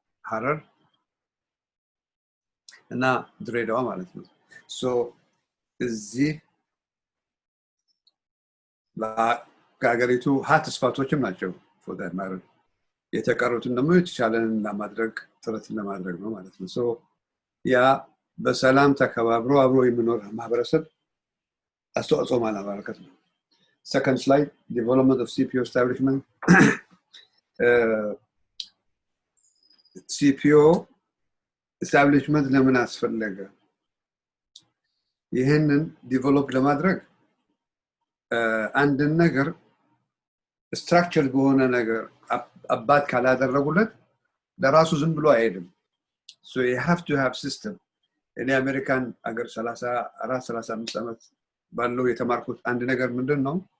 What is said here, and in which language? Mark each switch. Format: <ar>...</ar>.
<am>ሐረር እና ድሬዳዋ ማለት ነው። ሶ እዚህ ለሀገሪቱ ሀት ስፓቶችም ናቸው</am> <en>for that matter።</en> <am>የተቀሩትን ደግሞ የተቻለንን ለማድረግ ጥረትን ለማድረግ ነው ማለት ነው። ሶ ያ በሰላም ተከባብሮ አብሮ የሚኖር ማህበረሰብ አስተዋጽኦ ማለማበርከት ነው።</am> <en>Second slide, development of CPO establishment.</en> <am>CPO establishment ለምን አስፈለገ? ይሄንን ዲቨሎፕ ለማድረግ አንድን ነገር ስትራክቸር በሆነ ነገር አባት ካላደረጉለት ለራሱ ዝም ብሎ አይሄድም።</am> <en>So you have to have system.</en> <am>እኔ አሜሪካን አገር 34-35 ዓመት ባለው የተማርኩት አንድ ነገር ምንድነው?</am>